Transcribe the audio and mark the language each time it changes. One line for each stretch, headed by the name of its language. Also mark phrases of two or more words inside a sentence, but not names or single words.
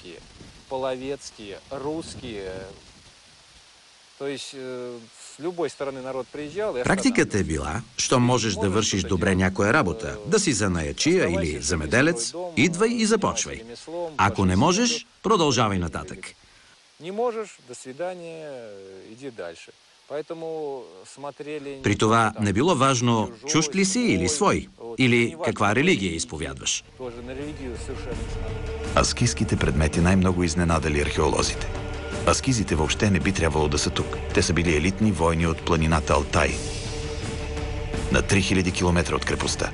Bulgarian: Практиката е била, що можеш да вършиш добре някоя работа, да си занаячия или земеделец, идвай и започвай. Ако не можеш, продължавай нататък. Не можеш,
Russian: до свидания, иди дальше.
Bulgarian: При това не било важно чужд ли си или свой, или каква религия изповядваш. Аскийските предмети най-много изненадали археолозите. Аскизите въобще не би трябвало да са тук. Те са били елитни войни от планината Алтай, на 3000 км от крепостта.